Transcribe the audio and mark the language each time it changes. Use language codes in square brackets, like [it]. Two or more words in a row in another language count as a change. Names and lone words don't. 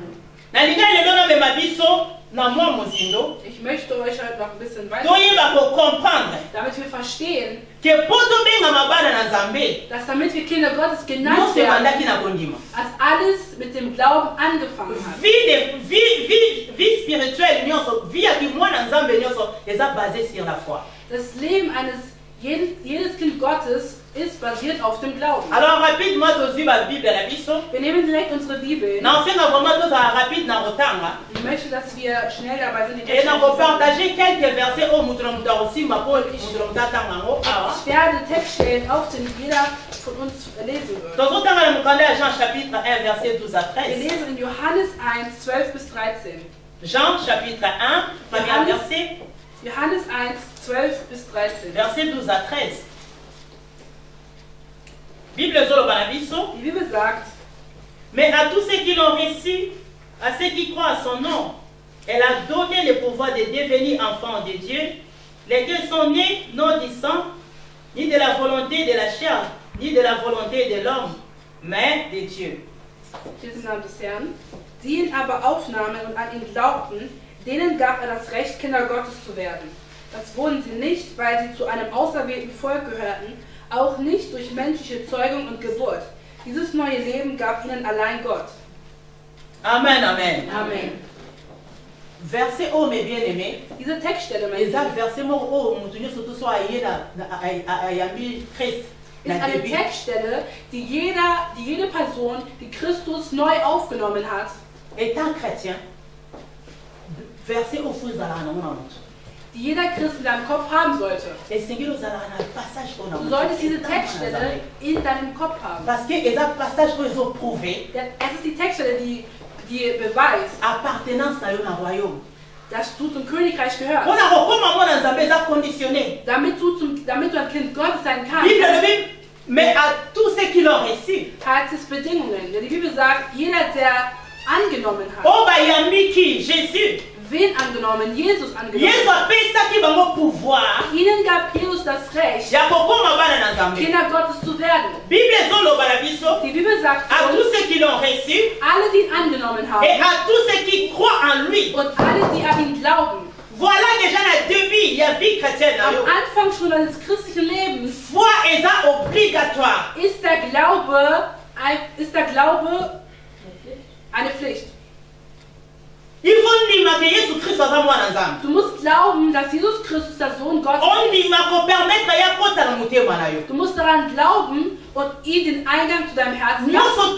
[de] Ich möchte euch heute noch ein bisschen weiter, damit wir verstehen, dass damit wir Kinder Gottes genannt werden, als alles mit dem Glauben angefangen hat. [fr] Vie spirituelle, [de] das Leben jedes Kind Gottes ist basiert auf dem Glauben. [fr] Alors rapidement [de] wir nehmen direkt unsere Bibel. Ich möchte, dass wir schnell dabei sind. Ich werde Textstellen aufzählen, die jeder von uns lesen wird. Wir lesen in Johannes 1, 12 bis 13. [fr] Jean chapitre 1, premier verset. [de] Johannes 1, 12 bis 13. [fr] Verset 12 à 13. [de] Die Bibel sagt, [fr] mais à tous ceux qui l'ont reçu, à ceux qui croient à son nom, elle a donné le pouvoir de devenir enfants de Dieu, lesquels sont nés non du sang, ni de la volonté de la chair, ni de la volonté de l'homme, mais de Dieu. [de] Im Namen des Herrn, die ihn aber aufnahmen und an ihn glaubten, denen gab er das Recht, Kinder Gottes zu werden. Das wurden sie nicht, weil sie zu einem auserwählten Volk gehörten, auch nicht durch menschliche Zeugung und Geburt. Dieses neue Leben gab ihnen allein Gott. Amen, amen. Amen. [fr] Verset O, mes bien-aimés. [de] Diese Textstelle, mein Lieben, [fr] verset O, [de] ist eine Textstelle, die jede Person, die Christus neu aufgenommen hat, [fr] étant chrétien, verset O, [de] die jeder Christ in deinem Kopf haben sollte. Du solltest diese Textstelle in deinem Kopf haben. [fr] Parce que es [de] ist die Textstelle, die beweist, dass du zum Königreich gehörst. Damit du ein Kind Gottes sein kannst. [fr] Mais à tous ceux qui l'ont reçu, [de] hat es Bedingungen. Die Bibel sagt, jeder, der angenommen hat. [fr] Oh, Jésus. [de] Wen angenommen? Jesus angenommen. Ihnen gab Jesus das Recht, Kinder Gottes zu werden. Die Bibel sagt uns, alle, die ihn angenommen haben, [fr] et à tous ceux qui croient en lui, [de] und alle, die an ihn glauben, [fr] Voilà déjà le début, il y a vie chrétienne. [de] Am Anfang schon deines christlichen Lebens [fr] foi est obligatoire. [de] Ist der Glaube eine Pflicht. Du musst glauben, dass Jesus Christus der Sohn Gottes ist. Du musst daran glauben und ihm den Eingang zu deinem Herzen lassen.